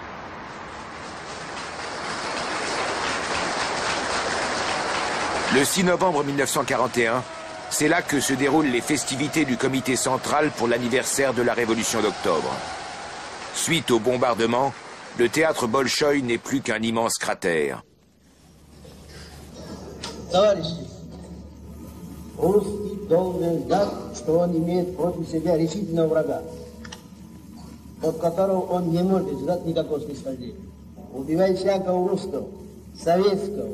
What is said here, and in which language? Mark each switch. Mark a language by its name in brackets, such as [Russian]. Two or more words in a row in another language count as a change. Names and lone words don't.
[French] Le 6 novembre 1941, c'est là que se déroulent les festivités du comité central pour l'anniversaire de la Révolution d'octobre. Suite au bombardement, le théâtre Bolchoï n'est plus qu'un immense cratère. [Russian] Товарищи, русский должен знать, что он имеет против себя решительного врага, от которого он не может ждать никакого снисхождения. Убивай всякого русского, советского.